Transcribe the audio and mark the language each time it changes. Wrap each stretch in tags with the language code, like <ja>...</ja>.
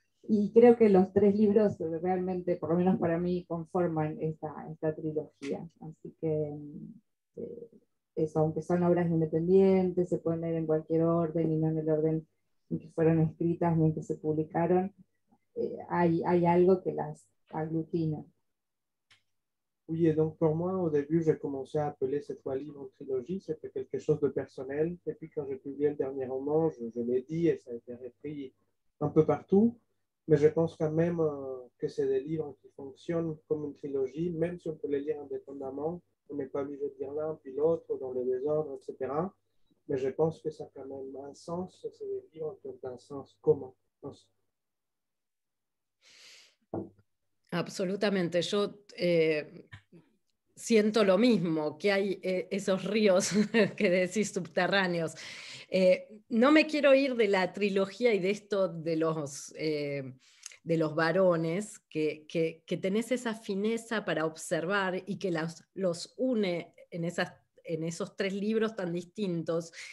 <es>Y creo que los tres libros realmente, por lo menos para mí, conforman esta trilogía. Así que eso, aunque son obras independientes, se pueden leer en cualquier orden y no en el orden en que fueron escritas ni en que se publicaron, hay algo que las aglutina.</es> <fr>Oui, et donc pour moi, au début, j'ai commencé à appeler ces trois livres en trilogie. C'était quelque chose de personnel. Et puis quand j'ai publié le dernier roman, je l'ai dit et ça a été repris un peu partout. Mais je pense quand même que c'est des livres qui fonctionnent comme une trilogie, même si on peut les lire indépendamment. On n'est pas obligé de lire l'un puis l'autre dans le désordre, etc. Mais je pense que ça a quand même un sens. C'est des livres qui ont un sens commun.</fr> <es>Absolutamente. Yo siento lo mismo, que hay esos ríos que decís subterráneos. No me quiero ir de la trilogía y de esto de los varones, que tenés esa fineza para observar y que los une en esos tres libros tan distintos.</es>